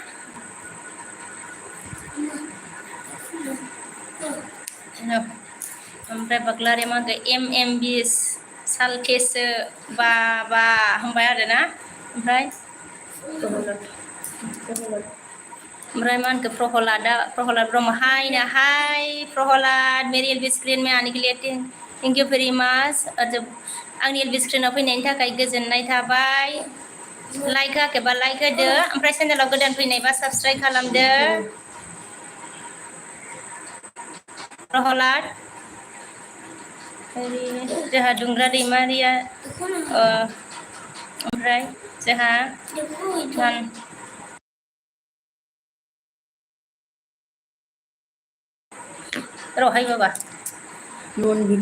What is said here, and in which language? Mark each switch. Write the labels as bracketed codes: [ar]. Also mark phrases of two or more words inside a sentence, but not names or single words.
[brx] ओमफ्राय बाग्लारिया मा होनखो MMB सालखेसो बाबा होनबाय आरोना ओमफ्राय मा होनखो प्रहलाद ब्रह्म हाय प्रहलाद [hi] मेरी एलबि स्क्रिन में आने के लिए [en] Thank you very much [brx] आंनि एलबि स्क्रिनाव फैनायनि थाखाय गोजोननाय थाबाय लाइक होआखैबा लाइक होदो ओमफ्राय चेनेलाव गोदान फैनायबा साबस्क्राइब खालामदो प्रहलाद जोंहा दुंग्रा दैमारिया ओमफ्राय जोंहा रहाय बाबा नन